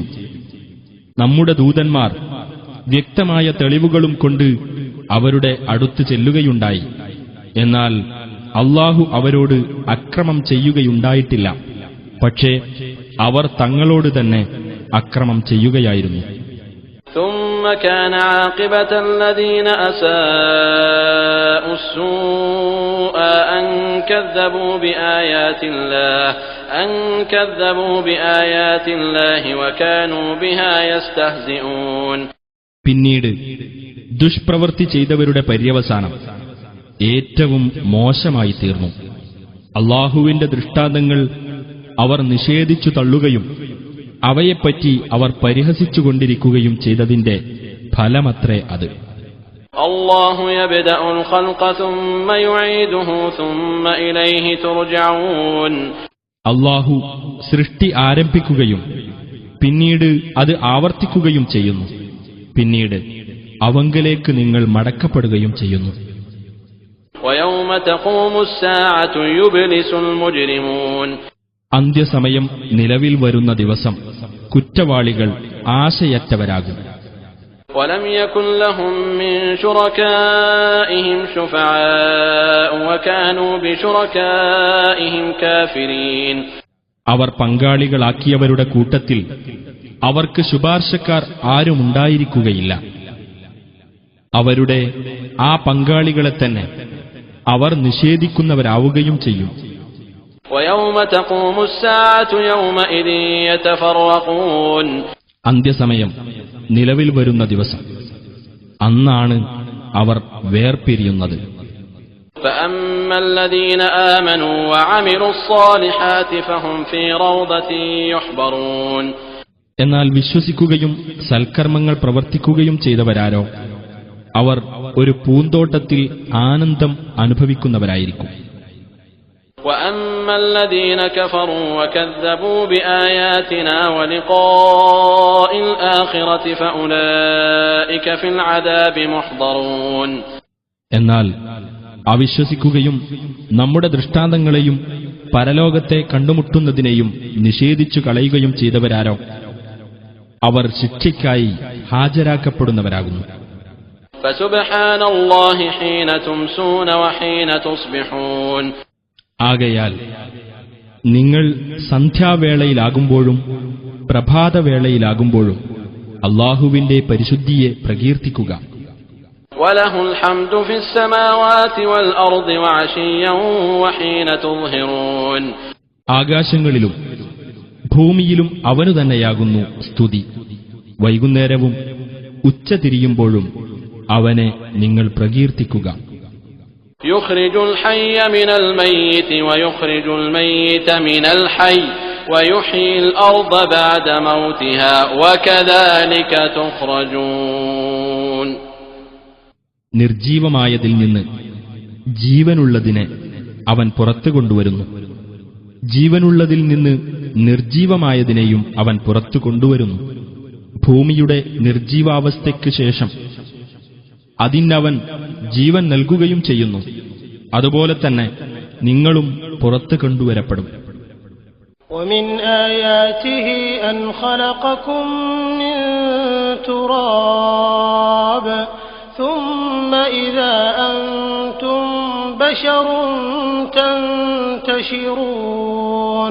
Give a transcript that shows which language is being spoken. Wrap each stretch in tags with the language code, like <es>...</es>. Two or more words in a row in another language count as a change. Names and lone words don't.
<ml>നമ്മുടെ ദൂതന്മാർ വ്യക്തമായ തെളിവുകളും കൊണ്ട് അവരുടെ അടുത്ത് ചെല്ലുകയുണ്ടായി. എന്നാൽ അല്ലാഹു അവരോട് അക്രമം ചെയ്യുകയുണ്ടായിട്ടില്ല. പക്ഷേ അവർ തങ്ങളോട് തന്നെ അക്രമം ചെയ്യുകയായിരുന്നു.</ml> <ar>ثم كان عاقبة الذين أساءوا السوء أن كذبوا بآيات الله وكانوا بها يستهزئون.</ar> <ml>പിന്നീട് ദുഷ്പ്രവൃത്തി ചെയ്തവരുടെ പര്യവസാനം ഏറ്റവും മോശമായി തീർന്നു. അല്ലാഹുവിന്റെ ദൃഷ്ടാന്തങ്ങൾ അവർ നിഷേധിച്ചു തള്ളുകയും അവയെപ്പറ്റി അവർ പരിഹസിച്ചുകൊണ്ടിരിക്കുകയും ചെയ്തതിന്റെ ഫലമത്രേ അത്.</ml> <ar>الله يبدأ الخلق ثم يعيده ثم إليه ترجعون.</ar> <ml>അല്ലാഹു സൃഷ്ടി ആരംഭിക്കുകയും പിന്നീട് അത് ആവർത്തിക്കുകയും ചെയ്യുന്നു. പിന്നീട് അവങ്കലേക്ക് നിങ്ങൾ മടക്കപ്പെടുകയും ചെയ്യുന്നു.</ml> <ar>ويوم تقوم الساعة يبلس المجرمون.</ar> <ml>അന്ത്യസമയം നിലവിൽ വരുന്ന ദിവസം കുറ്റവാളികൾ ആശയറ്റവരാകും.</ml> <ar>ولم يكن لهم من شركائهم شفعاء وكانوا بشركائهم كافرين.</ar> <ml>അവർ പങ്കാളികളാക്കിയവരുടെ കൂട്ടത്തിൽ അവർക്ക് ശുപാർശക്കാർ ആരുമുണ്ടായിരിക്കുകയില്ല. അവരുടെ ആ പങ്കാളികളെ തന്നെ അവർ നിഷേധിക്കുന്നവരാവുകയും ചെയ്യും.</ml> <ar>ويوم تقوم الساعة يومئذ يتفرقون.</ar> <ml>അന്ത്യസമയം നിലവിൽ വരുന്ന ദിവസം അന്നാണ് അവർ വേർപിരിയുന്നത്.</ml> <ar>فأما الذين آمنوا وعملوا الصالحات فهم في روضة يحبرون.</ar> <ml>എന്നാൽ വിശ്വസിക്കുകയും സൽക്കർമ്മങ്ങൾ പ്രവർത്തിക്കുകയും ചെയ്തവരാരോ അവർ ഒരു പൂന്തോട്ടത്തിൽ ആനന്ദം അനുഭവിക്കുന്നവരായിരിക്കും.</ml> <ar>وأما الذين كفروا وكذبوا بآياتنا ولقاء الآخرة فأولئك في العذاب محضرون.</ar> <ml>എന്നാൽ അവിശ്വസിക്കുകയും നമ്മുടെ ദൃഷ്ടാന്തങ്ങളെയും പരലോകത്തെ കണ്ടുമുട്ടുന്നതിനെയും നിഷേധിച്ചു കളയുകയും ചെയ്തവരാരോ അവർ ശിക്ഷയ്ക്കായി ഹാജരാക്കപ്പെടുന്നവരാകുന്നു.</ml> <ar>فسبحان الله حين تمسون وحين تصبحون.</ar> <ml>ആകയാൽ നിങ്ങൾ സന്ധ്യാവേളയിലാകുമ്പോഴും പ്രഭാതവേളയിലാകുമ്പോഴും അല്ലാഹുവിന്റെ പരിശുദ്ധിയെ പ്രകീർത്തിക്കുക.</ml> <ar>وله الحمد في السماوات والأرض وعشيا وحين تظهرون.</ar> <ml>ആകാശങ്ങളിലും ഭൂമിയിലും അവനു തന്നെയാകുന്നു സ്തുതി. വൈകുന്നേരവും ഉച്ചതിരിയുമ്പോഴും അവനെ നിങ്ങൾ പ്രകീർത്തിക്കുക.</ml> <ar>يخرج الحي من الميت ويخرج الميت من الحي ويحيي الأرض بعد موتها وكذلك تخرجون.</ar> <ml>നിർജീവമായതിൽ നിന്ന് ജീവനുള്ളതിനെ അവൻ പുറത്തു കൊണ്ടുവരുന്നു. ജീവനുള്ളതിൽ നിന്ന് നിർജീവമായതിനെയും അവൻ പുറത്തു കൊണ്ടുവരുന്നു. ഭൂമിയുടെ നിർജീവാവസ്ഥയ്ക്കു ശേഷം അതിനവൻ ജീവൻ നൽകുകയും ചെയ്യുന്നു. അതുപോലെ തന്നെ നിങ്ങളും പുറത്തു കൊണ്ടുവരപ്പെടും.</ml> <ar>ومن آياته أن خلقكم من تراب ثم إذا أنتم بشر تنتشرون.</ar>